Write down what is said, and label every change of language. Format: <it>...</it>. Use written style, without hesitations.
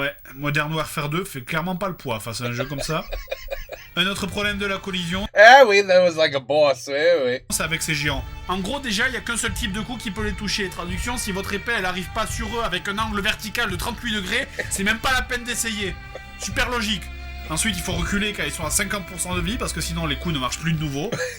<fr>Ouais, Modern Warfare 2 fait clairement pas le poids face à un jeu comme ça. Un autre problème de la collision, Ah oui,</fr> <en>that was like a boss.</en> <fr>Oui, oui. c'est avec ces géants. En gros, déjà, il y a qu'un seul type de coup qui peut les toucher. Traduction, si votre épée, elle arrive pas sur eux avec un angle vertical de 38 degrés, c'est même pas la peine d'essayer. Super logique. Ensuite, il faut reculer quand ils sont à 50% de vie, parce que sinon les coups ne marchent plus de nouveau.</fr>